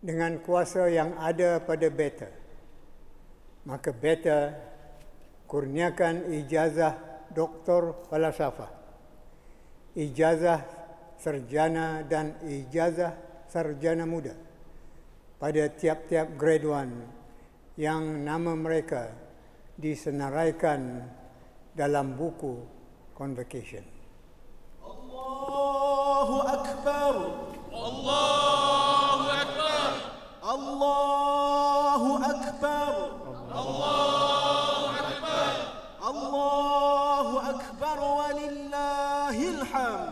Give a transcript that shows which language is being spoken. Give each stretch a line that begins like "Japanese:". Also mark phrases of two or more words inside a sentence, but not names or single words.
Malay: dengan kuasa yang ada pada beta, maka beta kurniakan ijazah Doktor Falsafah, ijazah sarjana dan ijazah sarjana muda pada tiap-tiap graduan yang nama mereka disenaraikan dalam buku convocation.
Arabic: الله أكبر. الله أكبر. الله أكبر. الله أكبر. الله أكبر ولله الحمد.